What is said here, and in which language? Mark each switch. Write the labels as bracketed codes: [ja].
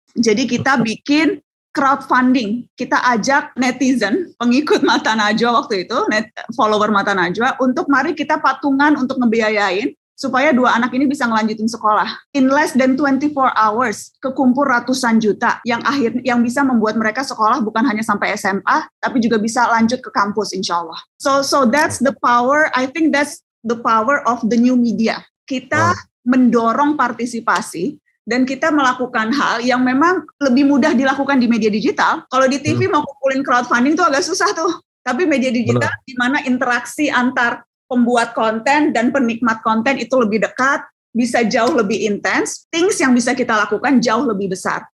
[id] Jadi kita bikin crowdfunding, kita ajak netizen, pengikut Mata Najwa waktu itu, follower Mata Najwa, untuk mari kita patungan untuk ngebiayain supaya 2 anak ini bisa ngelanjutin sekolah. [en] In less than 24 hours, [id] kekumpul ratusan juta yang bisa membuat mereka sekolah bukan hanya sampai SMA, tapi juga bisa lanjut ke kampus insya Allah. [en] So that's the power, I think that's the power of the new media. [id] Kita mendorong partisipasi, dan kita melakukan hal yang memang lebih mudah dilakukan di media digital. Kalau di TV mau kumpulin crowdfunding tuh agak susah tuh. Tapi media digital di mana interaksi antar pembuat konten dan penikmat konten itu lebih dekat, bisa jauh lebih intens, things yang bisa kita lakukan jauh lebih besar.